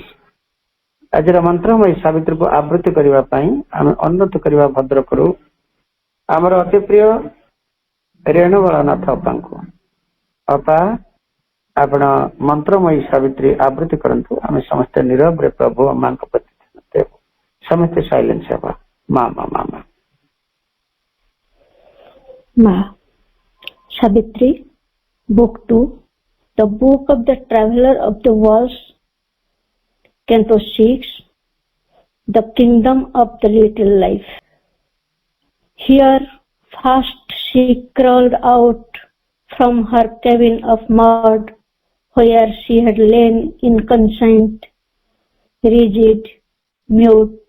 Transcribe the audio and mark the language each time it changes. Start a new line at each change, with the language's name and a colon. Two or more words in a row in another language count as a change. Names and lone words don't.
Odia: ଆଜିର ମନ୍ତ୍ରମୟୀ ସାବିତ୍ରୀକୁ ଆବୃତ୍ତି କରିବା ପାଇଁ ଆମେ ଅନୁରୋଧ କରିବା ଭଦ୍ରକରୁ ଆମର ଅତି ପ୍ରିୟ ରେଣୁବଳନାଥ ଅପାଙ୍କୁ। ଅପା ଆପଣ ମନ୍ତ୍ରମୟୀ ସାବିତ୍ରୀ ଆବୃତ୍ତି କରନ୍ତୁ। ଆମେ ସମସ୍ତେ ନୀରବରେ ପ୍ରଭୁ ମାଙ୍କ ପ୍ରତି ଦେବୁ। ସମସ୍ତେ ସାଇଲେନ୍ସ ହେବା। ମା ମା ମା ମା Ma.
English: Savitri, Book 2, The Book of the Traveler of the Worlds, Canto 6, The Kingdom of the Little Life. Here first she crawled out from her cabin of mud, where she had lain inconscient, rigid, mute.